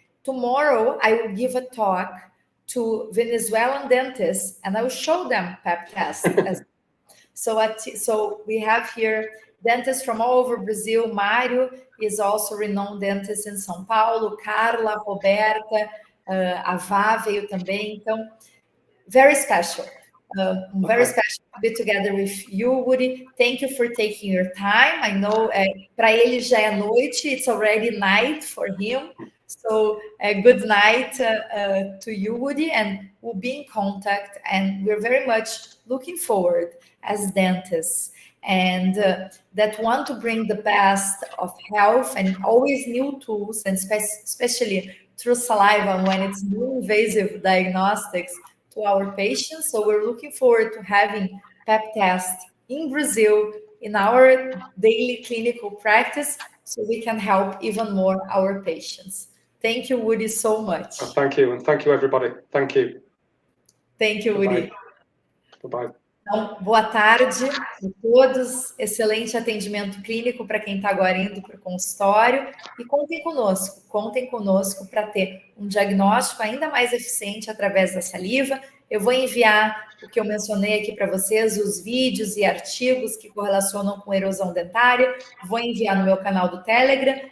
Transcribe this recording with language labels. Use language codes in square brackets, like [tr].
[en] Tomorrow, I will give a talk to Venezuelan dentists, and I will show them PEP test. So we have here dentists from all over Brazil. Mario is also a renowned dentist in São Paulo. [pt] Carla, Roberta, a Vá veio também. Então, [en] very special. Very special to be together with you, Woody. Thank you for taking your time. I know [pt] para ele já é noite, [en] it's already night for him. So good night to you, Woody, and we'll be in contact. And we're very much looking forward as dentists and that want to bring the best of health and always new tools, and especially through saliva when it's more invasive diagnostics to our patients. So we're looking forward to having PEP test in Brazil in our daily clinical practice so we can help even more our patients. Thank you, Woody, so much. Thank you, and thank you, everybody. Thank you. Thank you, Woody. Bye-bye. [pt] Então, boa tarde a todos, excelente atendimento clínico para quem está agora indo para o consultório e contem conosco para ter um diagnóstico ainda mais eficiente através da saliva. Eu vou enviar o que eu mencionei aqui para vocês, os vídeos e artigos que correlacionam com erosão dentária, vou enviar no meu canal do Telegram.